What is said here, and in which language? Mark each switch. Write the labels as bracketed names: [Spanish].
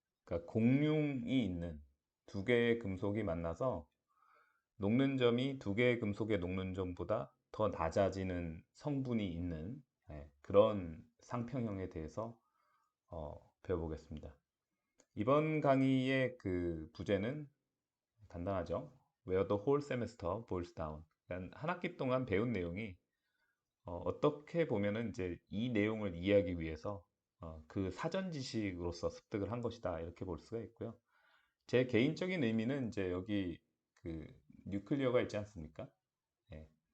[Korean] 그러니까 공융이 있는 두 개의 금속이 만나서 녹는 점이 두 개의 금속의 녹는 점보다 더 낮아지는 성분이 있는 그런 상평형에 대해서 배워보겠습니다. 이번 강의의 그 부제는 간단하죠. [English] Where the whole semester boils down. [Korean] 그러니까 한 학기 동안 배운 내용이 떻게 보면은 이제 이 내용을 이해하기 위해서 그 사전 지식으로서 습득을 한 것이다 이렇게 볼 수가 있고요. 제 개인적인 의미는 이제 여기 그 뉴클리어가 있지 않습니까? 예.